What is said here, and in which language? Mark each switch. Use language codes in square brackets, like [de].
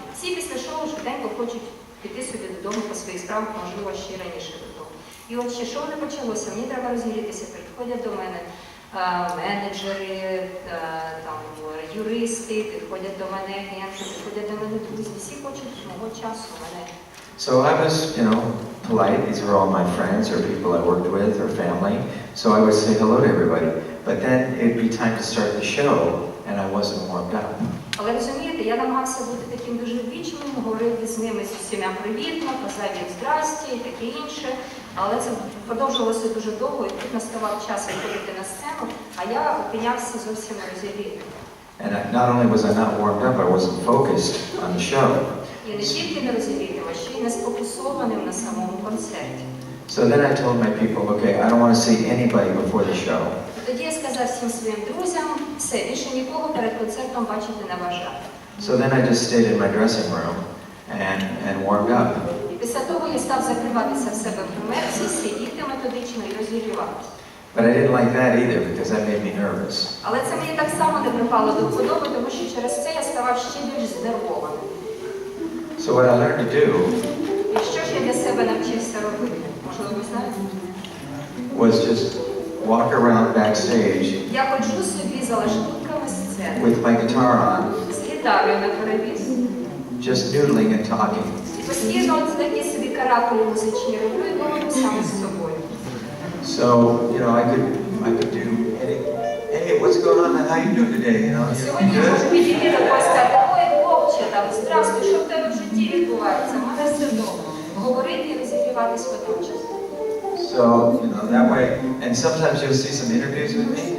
[uk] Всі після шоу швиденько хочуть піти собі додому по своїх справах, можливо, ще раніше додому. І от ще шоу не почалося, мені треба розігрітися, підходять до мене менеджери, там, юристи, підходять до мене агенти, підходять до мене друзі, всі хочуть мого часу, мене. [en] So I was, you know, polite. These were all my friends or people I worked with or family. So I would say hello to everybody. But then it'd be time to start the show, and I wasn't warmed up. [uk] Але розумієте, я намагався бути таким дуже ввічливим, говорив з ними з усіма привітно, казав їм здрасті і таке інше. Але це продовжувалося дуже довго, і тут наставав час виходити на сцену, а я опинявся зовсім розігрітим. [en] And not only was I not warmed up, I wasn't focused on the show. [uk] І не тільки не розігрітим, а ще й не сфокусованим на самому концерті. [en] So then I told my people, okay, I don't want to see anybody before the show. [uk] Тоді я сказав всім своїм друзям, все, більше нікого перед концертом бачити не бажаю. [en] So then I just stayed in my dressing room and warmed up. [uk] І після того я став закриватися в себе в гримерці, сидіти методично і розігріватися. [en] But I didn't like that either because that made me nervous. [uk] Але це мені так само не припало до вподоби, тому що через це я ставав ще більш знервованим. [en] So what I learned to do [uk] І що ж я для себе навчився робити? Можливо, ви знаєте? [en] was just walk around backstage [uk] Я ходжу собі за лаштунками сцени. [en] with my guitar on, [uk] З гітарою на перевіз. [en] just noodling and talking. [uk] І постійно от такі собі каракулі музичні роблю і говорю саме з собою. [en] So, you know, I could do any, hey, what's going on? How you doing today? You know, [uk] Сьогодні я можу підійти до когось і сказати, ой, хлопче, там, здравствуй, що в тебе в житті відбувається? У мене все добре. Говорити і розігріватись водночас. [en] So, you know, that way, and sometimes you'll see some interviews with me.